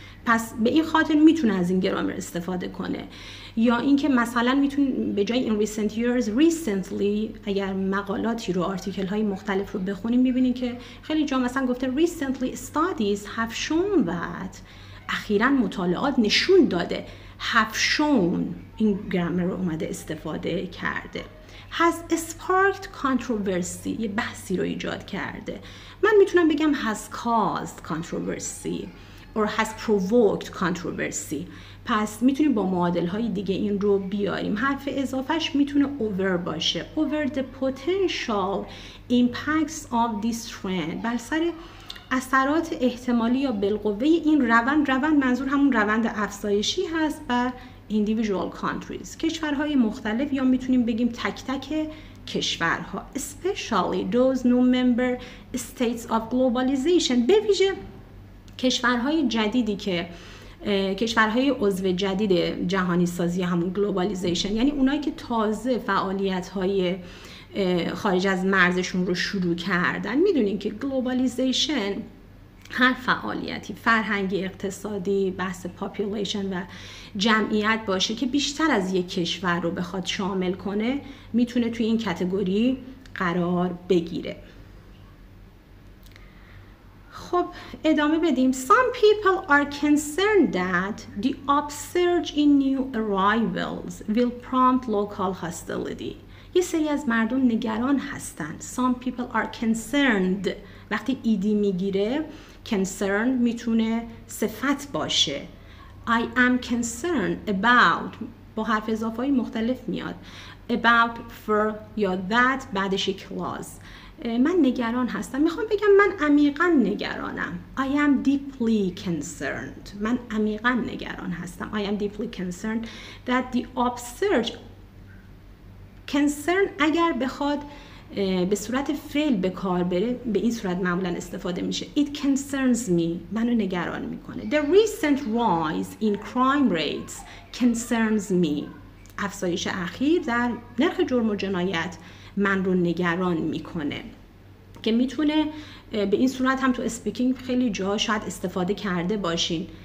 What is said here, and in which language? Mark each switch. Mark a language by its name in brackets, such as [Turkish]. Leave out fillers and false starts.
[Persian] پس به این خاطر میتونه از این گرامر استفاده کنه. یا اینکه مثلا میتونید به جای in recent years recently، اگر مقالاتی رو، آرتیکل های مختلف رو بخونیم میبینید که خیلی جا مثلا گفته [English] recently studies have shown that، [Persian] اخیراً مطالعات نشون داده. have shown این گرامر رو اومده استفاده کرده. [English] has sparked controversy، [Persian] یه بحثی رو ایجاد کرده. من میتونم بگم [English] has caused controversy or has provoked controversy. [Persian] پس میتونیم با معادل های دیگه این رو بیاریم. حرف اضافهش میتونه over باشه. [English] over the potential impacts of this trend، [Persian] بر سر اثرات احتمالی یا بالقوه این روند منظور همون روند افزایشی هست بر [English] individual countries، [Persian] کشورهای مختلف، یا میتونیم بگیم تک تک کشورها. [English] especially those new member states of globalization، [Persian] به ویژه کشورهای جدیدی که کشورهای عضو جدید جهانی سازی، همون گلوبالیزیشن، یعنی اونایی که تازه فعالیت‌های خارج از مرزشون رو شروع کردن. میدونین که گلوبالیزیشن هر فعالیتی فرهنگی، اقتصادی، بحث پاپولیشن و جمعیت باشه که بیشتر از یک کشور رو بخواد شامل کنه، میتونه توی این کاتگوری قرار بگیره. خب ادامه بدیم. [English] Some people are concerned that the upsurge in new arrivals will prompt local hostility. [Persian] یه سری از مردم نگران هستند. [English] Some people are concerned. [Persian] وقتی ایدی میگیره concern میتونه صفت باشه. [English] I am concerned about [Persian] با حرف اضافه های مختلف میاد. About for یا that بعدش یک clause. من نگران هستم. میخوام بگم من عمیقاً نگرانم. [English] I am deeply concerned. [Persian] من عمیقاً نگران هستم. [English] I am deeply concerned that the upsurge. [Persian] concern اگر بخواد به صورت فعل به کار بره، به این صورت معمولاً استفاده میشه. [English] It concerns me. [Persian] منو نگران میکنه. [English] The recent rise in crime rates concerns me. [Persian] افزایش اخیر در نرخ جرم و جنایت من رو نگران میکنه، که میتونه به این صورت هم تو اسپیکینگ خیلی جا شاید استفاده کرده باشین.